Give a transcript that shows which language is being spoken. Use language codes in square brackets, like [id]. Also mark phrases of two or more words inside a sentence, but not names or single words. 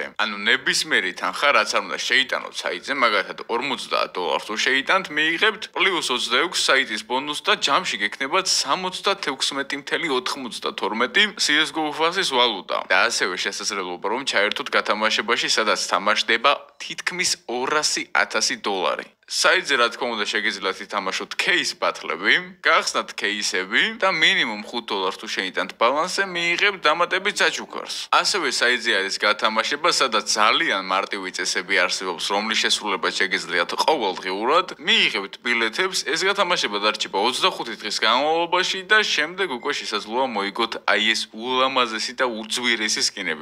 [ka] ანუ ნებისმიერი თანხა რაც არ უნდა შეიტანოთ საიტზე, მაგალითად $50 თუ შეიტანთ, მიიღებთ +26 საიტის ბონუსს და ჯამში გექნებათ 76.92 CS:GO Fast-ის ვალუტა. და ასევე შესაძლებლობა რომ ჩაერთოთ გათამაშებაში, სადაც თამაშდება თითქმის $200,000. საიტზე რა თქმა უნდა შეგიძლიათ ითამაშოთ [en] case battle- [ka] ები, გახსნათ case-ები და მინიმუმ $5 თუ შეიტანთ ბალანსზე მიიღებთ დამატებით საჩუქარს. ასევე საიტზე არის გათამაშება, სადაც ძალიან მარტივი წესები არსებობს, რომლის შესრულება შეგიძლიათ ყოველდღიურად. მიიღებთ ბილეთებს, ეს გათამაშება დარჩება 25 დღის განმავლობაში და შემდეგ უკვე შესაძლოა მოიგოთ აი ეს ულამაზესი და უძვირესი სკინები.